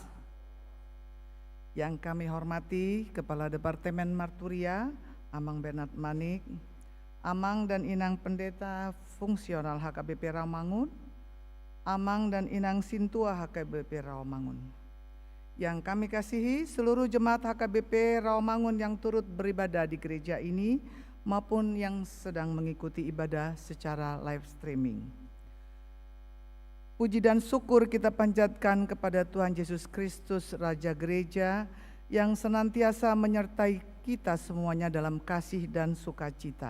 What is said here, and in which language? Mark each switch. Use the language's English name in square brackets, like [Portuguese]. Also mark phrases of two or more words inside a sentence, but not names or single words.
[Indonesian] Yang kami hormati Kepala Departemen Marturia, Amang Bernard Manik, Amang dan Inang Pendeta Fungsional HKBP Rawamangun, Amang dan Inang Sintua HKBP Rawamangun. Yang kami kasihi seluruh jemaat HKBP Rawamangun yang turut beribadah di gereja ini maupun yang sedang mengikuti ibadah secara live streaming. Puji dan syukur kita panjatkan kepada Tuhan Yesus Kristus, Raja Gereja, yang senantiasa menyertai kita semuanya dalam kasih dan sukacita.